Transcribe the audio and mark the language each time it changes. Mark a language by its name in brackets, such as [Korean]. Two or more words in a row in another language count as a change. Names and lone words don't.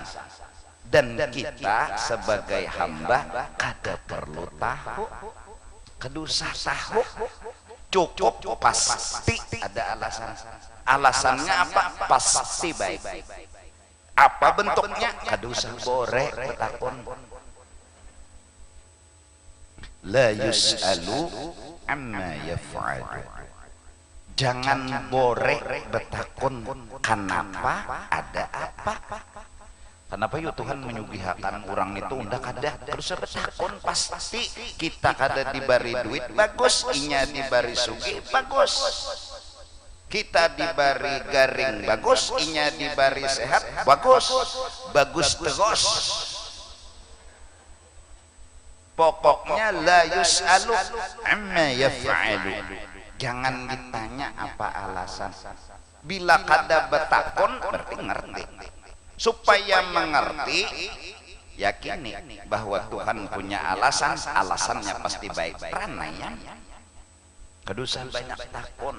[Banjar] Dan kita sebagai hamba kada perlu tahu, kada usah tahu, cukup pasti ada alasan. Alasannya apa? Pasti baik. Apa bentuknya? Kada usah bore betakon. [Arabic] La yus'alu amma yaf'alu. [Banjar] Jangan bore betakon kenapa, ada apa. Kenapa yuk Tuhan menyugihakan orang itu unda kada terus betakon, pasti kita kada dibari duit bagus, inya dibari sugih bagus, kita dibari garing bagus, inya dibari sehat bagus, bagus terus. Pokoknya [Arabic] la yus'alu amma yaf'alu. [Banjar] Jangan ditanya apa alasan. Bila kada betakon berarti ngerti. Supaya mengerti, yakini bahwa Tuhan punya alasan, alasannya pasti baik. Pranayam kedusan banyak takon.